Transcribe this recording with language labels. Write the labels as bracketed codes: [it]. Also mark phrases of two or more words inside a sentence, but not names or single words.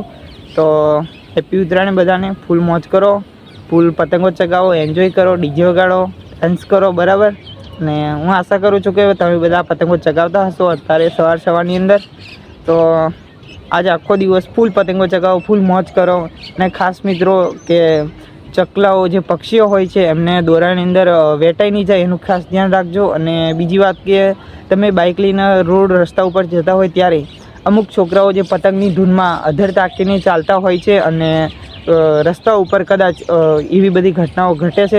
[gu] તો હેપ્પી ઉત્તરાયણ બધાને. ફૂલ મોજ કરો, ફૂલ પતંગો ચગાવો, એન્જોય કરો, ડીજે વગાડો, ડાન્સ કરો, બરાબર ને હું આશા કરું છું કે તમે બધા પતંગો ચગાવતા હશો અત્યારે સવાર સવારની અંદર। તો આજ આખો દિવસ ફૂલ પતંગો ચગાવો, ફૂલ મોજ કરો। ને ખાસ મિત્રો કે ચકલાઓ જે પક્ષીઓ હોય છે એમને દોરાની અંદર વેટાઈ નહીં જાય એનું ખાસ ધ્યાન રાખજો। અને બીજી વાત કે તમે બાઇક લઈને રોડ રસ્તા ઉપર જતા હોય ત્યારે અમુક છોકરાઓ જે પતંગની ધૂનમાં અધર તાકીને ચાલતા હોય છે અને રસ્તા ઉપર કદાચ એવી બધી ઘટનાઓ ઘટે છે।